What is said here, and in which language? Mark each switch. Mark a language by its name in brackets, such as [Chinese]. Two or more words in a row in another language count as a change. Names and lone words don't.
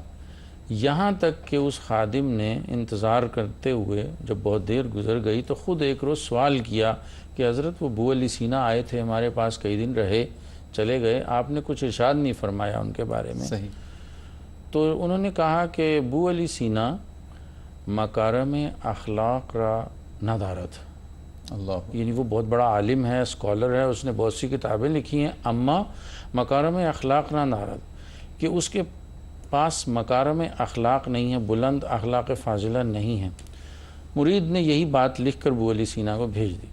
[Urdu] یہاں تک کہ اس خادم نے انتظار کرتے ہوئے جب بہت دیر گزر گئی تو خود ایک روز سوال کیا کہ حضرت وہ بو علی سینا آئے تھے، ہمارے پاس کئی دن رہے، چلے گئے، آپ نے کچھ ارشاد نہیں فرمایا ان کے بارے میں۔ صحیح، تو انہوں نے کہا کہ بو علی سینا [Persian] مکارم اخلاق را ندارد، [Urdu] اللہ، یعنی وہ بہت بڑا عالم ہے، اسکالر ہے، اس نے بہت سی کتابیں لکھی ہیں، [Persian] اما مکارم اخلاق نہ نارد، [Urdu] کہ اس کے پاس مکارم اخلاق نہیں ہے، بلند اخلاق فاضلہ نہیں ہے۔ مرید نے یہی بات لکھ کر بو علی سینا کو بھیج دی۔